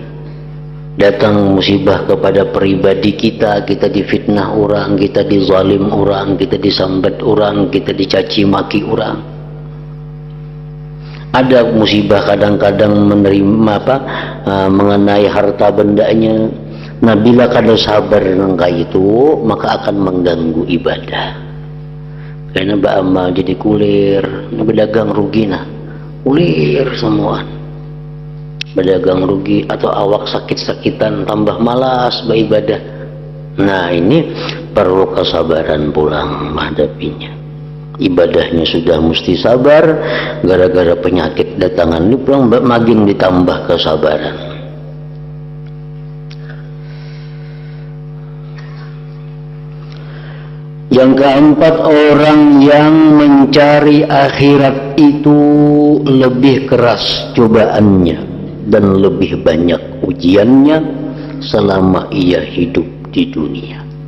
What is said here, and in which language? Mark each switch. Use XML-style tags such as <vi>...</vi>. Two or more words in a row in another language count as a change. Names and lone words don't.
<id>Datang musibah kepada pribadi kita, kita difitnah orang, kita dizalim orang, kita disambat orang, kita dicaci maki orang. Ada musibah kadang-kadang menerima mengenai harta bendanya. Nah, bila kada sabar nangka itu, maka akan mengganggu ibadah.</id> <bjn>Karena ba'ama jadi kulir,</bjn> <id>berdagang rugi nah, kulir semua, berdagang rugi atau awak sakit-sakitan, tambah malas beribadah. Nah, ini perlu kesabaran pulang menghadapinya. Ibadahnya sudah mesti sabar, gara-gara penyakit datangan ini pulang makin ditambah kesabaran. Yang keempat, orang yang mencari akhirat itu lebih keras cobaannya dan lebih banyak ujiannya selama ia hidup di dunia.</id>